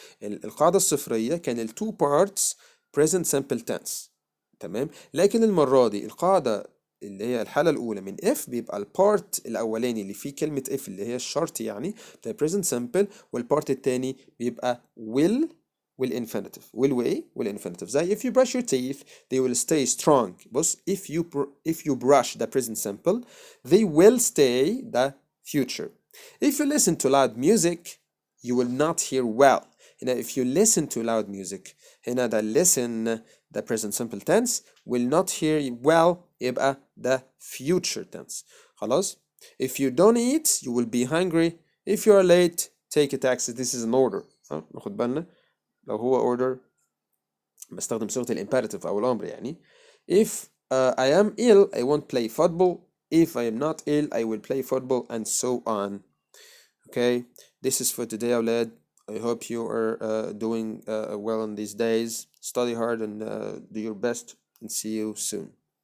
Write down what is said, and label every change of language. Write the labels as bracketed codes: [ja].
[ar] القاعده الصفريه كان التو بارتس [en] present simple tense. [ar] تمام. لكن المره دي القاعده اللي هي الحاله الاولى من if بيبقى البارت الاولاني اللي فيه كلمه if اللي هي الشرط يعني بتاع [en] present simple [ar] والبارت التاني بيبقى will والinfinitive. [en] will [ar] وايه والinfinitive زي [en] if you brush your teeth they will stay strong. بص if you brush the present simple they will stay the future. If you listen to loud music you will not hear well. هنا if you listen to loud music هنا the listen the present simple tense will not hear well يبقى the future tense. [ar] خلاص. [en] if you don't eat you will be hungry. if you are late take a taxi. this is an order. [ar] ناخد بالنا لو هو order بستخدم صيغة الامبerative أو الأمر يعني. [en] if I am ill I won't play football. if I am not ill I will play football and so on. Okay, this is for today [ar] أولاد. [en] I hope you are doing well in these days. Study hard and do your best and see you soon.